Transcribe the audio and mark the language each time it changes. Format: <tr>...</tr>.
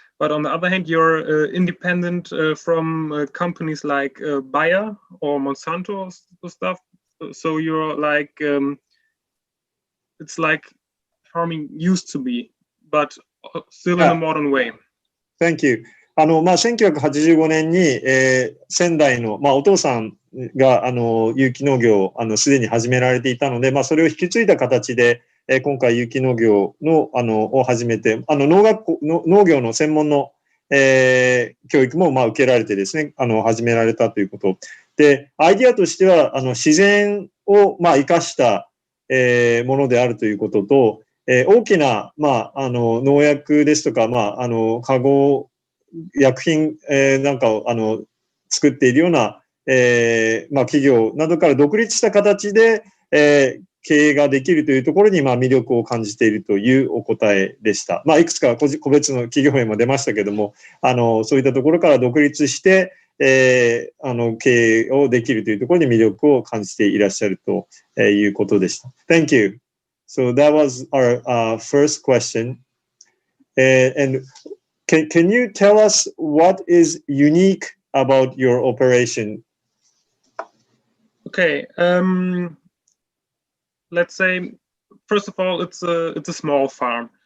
<en>But on the other hand, you're independent from companies like Bayer or Monsanto or stuff. So you're like, it's like farming used to be, but still in a modern way. Thank you.</en> <ja>1985年に、仙台の、お父さんが、有機農業を、すでに始められていたので、それを引き継いだ形で、今回有機農業の、を始めて、農業の専門の、教育も、受けられてですね、始められたということ。で、アイディアとしては、自然を、生かした、ものであるということと、大きな、農薬ですとか、化合薬品、なんかを、作っているような、企業などから独立した形で、経営ができるというところに、魅力を感じているというお答えでした。いくつか個別の企業名も出ましたけども、そういったところから独立して、経営をできるというところに魅力を感じていらっしゃるということでした。</ja> <en>Thank you. So that was our first question. And can you tell us what is unique about your operation? Okay. Let's say, first of all, it's a small farm.</en>